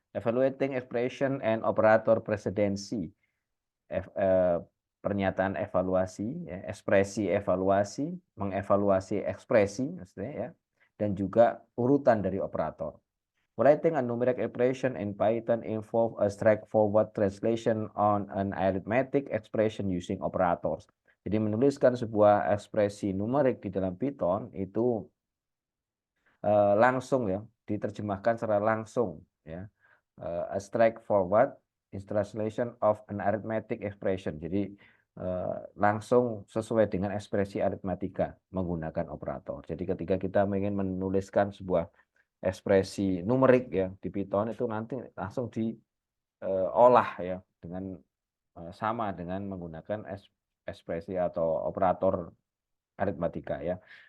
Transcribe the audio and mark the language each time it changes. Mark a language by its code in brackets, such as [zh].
[en] Evaluating expression and operator presidency. [id] Pernyataan evaluasi ya, ekspresi evaluasi, mengevaluasi ekspresi maksudnya ya, dan juga urutan dari operator. [en] Writing a numeric expression in Python involves a straightforward translation on an arithmetic expression using operators. [id] Jadi menuliskan sebuah ekspresi numerik di dalam Python itu langsung ya, diterjemahkan secara langsung ya. [en] A straightforward translation of an arithmetic expression. [id] Jadi langsung sesuai dengan ekspresi aritmatika menggunakan operator. Jadi ketika kita ingin menuliskan sebuah ekspresi numerik ya di Python itu nanti langsung diolah ya dengan sama dengan menggunakan ekspresi atau operator aritmatika ya.